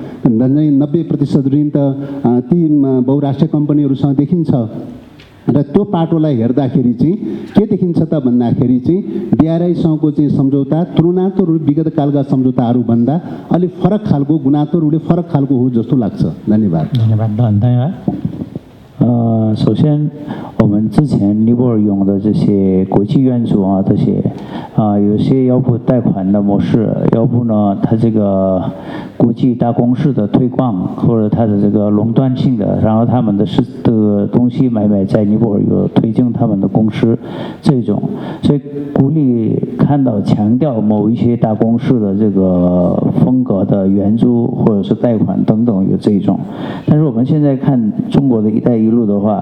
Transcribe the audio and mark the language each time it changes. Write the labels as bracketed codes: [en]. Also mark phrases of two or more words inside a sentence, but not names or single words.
[ne] 90% ऋण त ती बहुराष्ट्रिय कम्पनीहरूसँग देखिन्छ र त्यो पाटोलाई हेर्दाखेरि चाहिँ के देखिन्छ त भन्दाखेरि चाहिँ बिआरआईसँगको चाहिँ सम्झौता तुलनात्मक रूपले विगत कालका सम्झौताहरूभन्दा अलिक फरक खालको, गुणात्मक रूपले फरक खालको हो जस्तो लाग्छ। धन्यवाद। [zh] 首先我们之前尼泊尔用的这些国际援助啊，这些有些要不贷款的模式，要不呢它这个国际大公司的推广，或者它的这个垄断性的，然后他们的东西买卖在尼泊尔有推进他们的公司这种，所以鼓励看到强调某一些大公司的这个风格的援助或者是贷款等等有这种，但是我们现在看中国的一带一路的话。